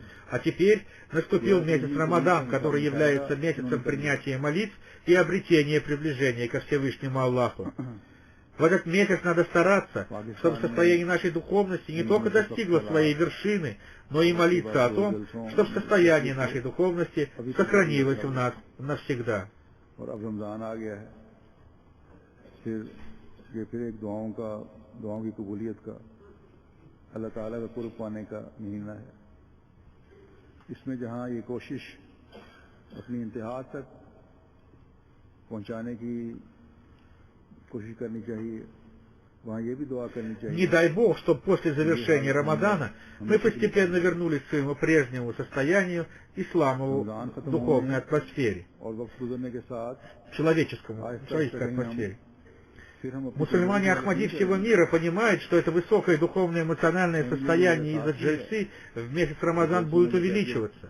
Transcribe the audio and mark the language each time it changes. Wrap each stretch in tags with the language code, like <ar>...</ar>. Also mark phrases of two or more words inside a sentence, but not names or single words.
<ru>А теперь наступил месяц Рамадан, который является месяцем принятия молитв и обретения приближения ко Всевышнему Аллаху. В этот месяц надо стараться, чтобы состояние нашей духовности не только достигло своей вершины, но и молиться о том, чтобы состояние нашей духовности сохранилось у нас навсегда.</ru> <ur>اس میں جہاں یہ کوشش اپنی انتہا تک پہنچانے کی کوشش کرنی چاہیے، وہاں یہ بھی دعا کرنی چاہیے.</ur> <ru>Не дай Бог, чтобы после завершения Рамадана мы постепенно вернулись к своему прежнему состоянию, исламову духовной атмосфере, человеческой атмосфере. Мусульмане Ахмади всего мира понимают, что это высокое духовное эмоциональное состояние из-за джальсы в месяц Рамадан будет увеличиваться.</ru>